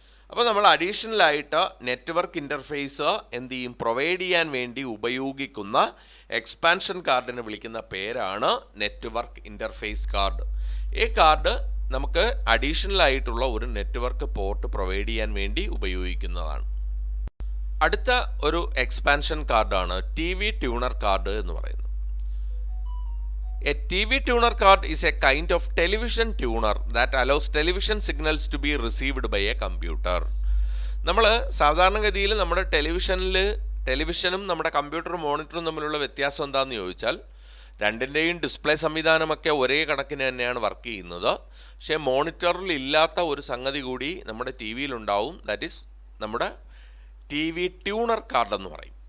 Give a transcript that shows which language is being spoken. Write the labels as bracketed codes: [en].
[ml] അപ്പോൾ നമ്മൾ അഡീഷണലായിട്ട് network interface provide ചെയ്യാൻ വേണ്ടി ഉപയോഗിക്കുന്ന എക്സ്പാൻഷൻ കാർഡിനെ വിളിക്കുന്ന പേരാണ് നെറ്റ്വർക്ക് ഇൻ്റർഫേസ് കാർഡ്. ഈ കാർഡ് നമുക്ക് അഡീഷണലായിട്ടുള്ള ഒരു നെറ്റ്വർക്ക് പോർട്ട് പ്രൊവൈഡ് ചെയ്യാൻ വേണ്ടി ഉപയോഗിക്കുന്നതാണ്. അടുത്ത ഒരു എക്സ്പാൻഷൻ കാർഡാണ് TV ട്യൂണർ കാർഡ് എന്ന് പറയുന്നത്. [en] A TV tuner card is a kind of television tuner that allows television signals to be received by a computer. [ml] നമ്മൾ സാധാരണഗതിയിൽ നമ്മുടെ ടെലിവിഷനും നമ്മുടെ കമ്പ്യൂട്ടർ മോണിറ്ററും തമ്മിലുള്ള വ്യത്യാസം എന്താണെന്ന് ചോദിച്ചാൽ, രണ്ടിൻ്റെയും ഡിസ്പ്ലേ സംവിധാനമൊക്കെ ഒരേ കണക്കിന് തന്നെയാണ് വർക്ക് ചെയ്യുന്നത്. പക്ഷേ മോണിറ്ററിൽ ഇല്ലാത്ത ഒരു സംഗതി കൂടി നമ്മുടെ ടി വിയിലുണ്ടാവും. [en] that is [ml] നമ്മുടെ TV ട്യൂണർ കാർഡ് എന്ന് പറയും.